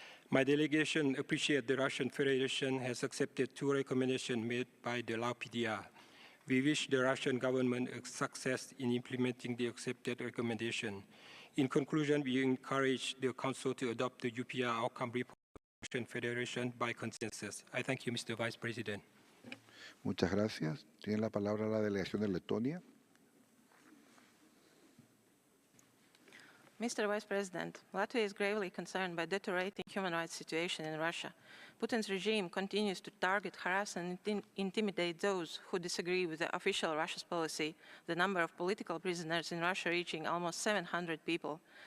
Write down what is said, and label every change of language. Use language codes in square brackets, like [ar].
[en] My delegation appreciates the Russian Federation has accepted 2 recommendations made by the Lao PDR. We wish the Russian government success in implementing the accepted recommendation. In conclusion, we encourage the Council to adopt the UPR outcome report of the Russian Federation by consensus. I thank you, Mr. Vice President. [es] Muchas gracias. Tiene la palabra la delegación de Letonia. [en] Mr. Vice President, Latvia is gravely concerned by the deteriorating human rights situation in Russia. Putin's regime continues to target, harass, and intimidate those who disagree with the official Russia's policy, the number of political prisoners in Russia reaching almost 700 people.